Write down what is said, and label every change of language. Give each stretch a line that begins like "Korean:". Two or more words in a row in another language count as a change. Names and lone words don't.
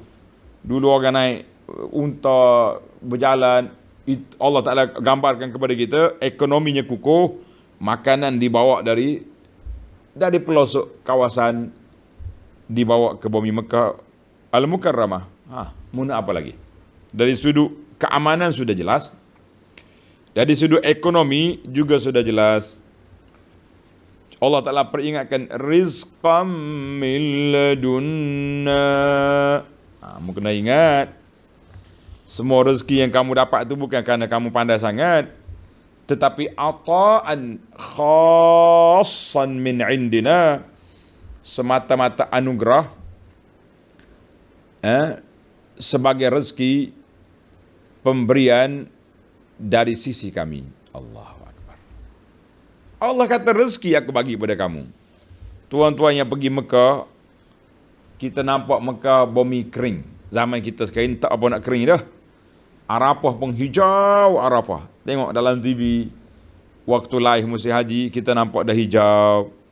Malay: Dulu orang naik unta berjalan, Allah Ta'ala gambarkan kepada kita, ekonominya kukuh, makanan dibawa dari pelosok kawasan, dibawa ke bumi Mekah Al-Mukarramah. Muna apa lagi? Dari sudut keamanan sudah jelas, dari sudut ekonomi juga sudah jelas. Allah Ta'ala peringatkan,
Arabic: رزقا من لدنا.
Malay: Kamu kena ingat, semua rezeki yang kamu dapat itu bukan kerana kamu pandai sangat, tetapi
Arabic: عطاء خاصا من عندنا,
Malay: semata-mata anugerah, sebagai rezeki pemberian dari sisi kami.
Arabic: الله أكبر.
Malay: Allah kata rezeki aku bagi kepada kamu. Tuan-tuan yang pergi Mekah, kita nampak Mekah bumi kering. Zaman kita sekarang tak apa nak kering dah. Arafah pun hijau Arafah. Tengok dalam TV, waktu live musim haji, kita nampak dah hijau.